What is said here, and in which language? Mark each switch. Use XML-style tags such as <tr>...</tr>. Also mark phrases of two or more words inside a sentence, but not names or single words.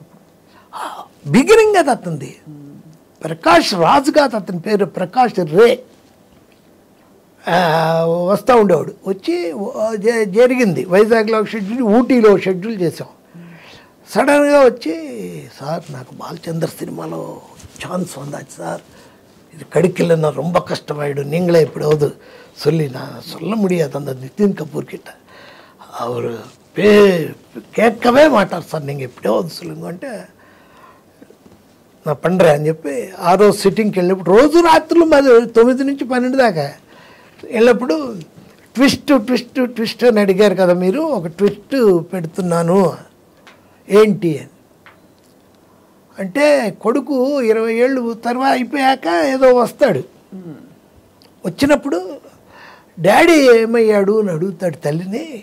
<te>బిగినింగ్ అది అతనిది. ప్రకాష్ రాజు కాదు అతని పేరు, ప్రకాష్ రే. వస్తూ ఉండేవాడు. వచ్చి జరిగింది వైజాగ్లో షెడ్యూల్, ఊటీలో షెడ్యూల్ చేసాం. సడన్గా వచ్చి సార్ నాకు బాలచంద్ర సినిమాలో ఛాన్స్</te> <ta>வந்தாச்சு சார், இது கிடைக்கலன்னா ரொம்ப கஷ்டமாயிடும், நீங்களே எப்படியாவது சொல்லி நான் சொல்ல முடியாது அந்த நிதின் கபூர் கிட்ட, அவர் கேட்கவே மாட்டார் సార్, நீங்கள் எப்படியாவது சொல்லுங்க అంటే நான் பண்ணுறேன்</ta> <te>అని చెప్పి ఆ రోజు సిట్టింగ్కి వెళ్ళినప్పుడు రోజు రాత్రులు మాది 9 నుంచి 12 దాకా వెళ్ళినప్పుడు ట్విస్ట్ అని అడిగారు కదా మీరు, ఒక ట్విస్ట్ పెడుతున్నాను ఏంటి అని అంటే, కొడుకు 20 ఏళ్ళు తర్వాత అయిపోయాక ఏదో వస్తాడు, వచ్చినప్పుడు డాడీ ఏమయ్యాడు అని అడుగుతాడు తల్లిని.</te>